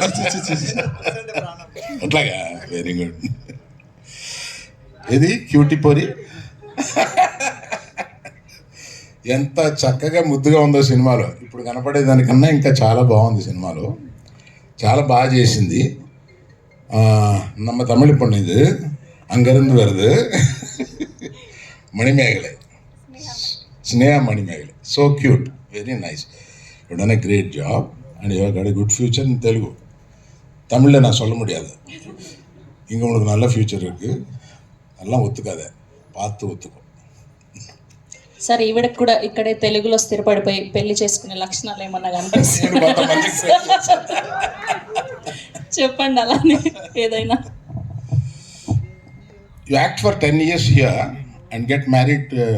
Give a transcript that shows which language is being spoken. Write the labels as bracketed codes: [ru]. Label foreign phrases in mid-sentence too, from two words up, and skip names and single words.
[te] అట్లాగా, [en] very good. [te] ఇది క్యూటీ పొరి. ఎంత చక్కగా ముద్దుగా ఉందో సినిమాలో. ఇప్పుడు కనపడేదానికన్నా ఇంకా చాలా బాగుంది సినిమాలో. చాలా బాగా చేసింది. [ta] நம்ம தமிழ் பொண்ணு இது அங்கேருந்து வருது. மணிமேகலை, Sneha Manimegale. [en] So cute, very nice. You done a great job and you have got a good future in Telugu. [ta] தமிழில் நான் சொல்ல முடியாது. இங்கே உனக்கு நல்ல ஃப்யூச்சர் இருக்குது. எல்லாம் ஒத்துக்காத, பார்த்து ஒத்துக்கோ. [te] సార్ ఈవిడకి కూడా ఇక్కడే తెలుగులో స్థిరపడిపోయి పెళ్లి చేసుకునే లక్షణాలు ఏమన్నా కనిపిస్తాయి? నేను కొంతమందికి say చేశాను. చెప్పండి అలానే ఏదైనా. [en] You act for 10 years here and get married